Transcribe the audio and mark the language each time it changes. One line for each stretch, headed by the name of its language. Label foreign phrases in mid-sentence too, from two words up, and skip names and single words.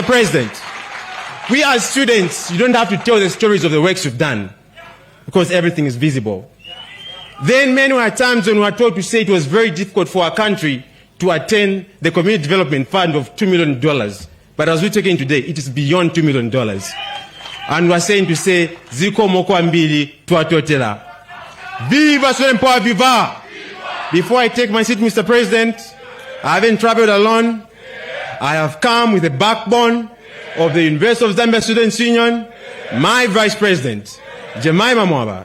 English: President, we as students, you don't have to tell the stories of the works you've done because everything is visible. Then many were times when we were told to say it was very difficult for our country to attain the Community Development Fund of $2 million. But as we're talking today, it is beyond $2 million. And we're saying to say,
Bemba: Ziko moko ambili tuatotela.
English: Viva Student Power, Viva! Before I take my seat, Mr. President, I haven't traveled alone. I have come with the backbone of the University of Zambia Students' Union, my Vice President, Jemima Mwaba.